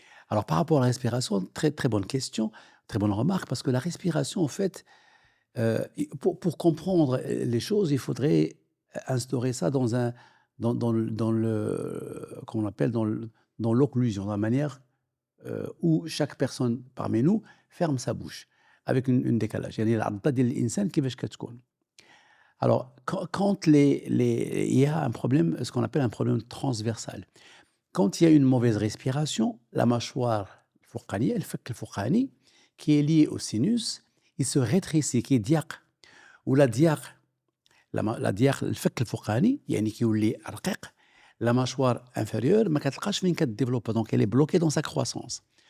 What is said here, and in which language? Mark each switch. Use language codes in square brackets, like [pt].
[fr] Alors par rapport à la respiration, très très bonne question, très bonne remarque, parce que la respiration, en fait, pour comprendre les choses, il faudrait instaurer ça qu'on appelle dans l'occlusion, dans la manière où chaque personne parmi nous ferme sa bouche avec une décalage. [ar] يعني العضة ديال الإنسان كيفاش كتكون. [fr] Alors quand il y a un problème, ce qu'on appelle un problème transversal. Quand il y a une mauvaise respiration, la mâchoire [ar] الفوقانية, الفك الفوقاني, [fr] qui est lié au sinus, il se rétrécit, qui est diaq. Ou la diaq, la diaq [ar] الفك الفوقاني, يعني كيولي رقيق, [fr] la mâchoire inférieure [ar] ما كتلقاش فين كتديفلوبا, [fr] donc elle est bloquée dans sa croissance.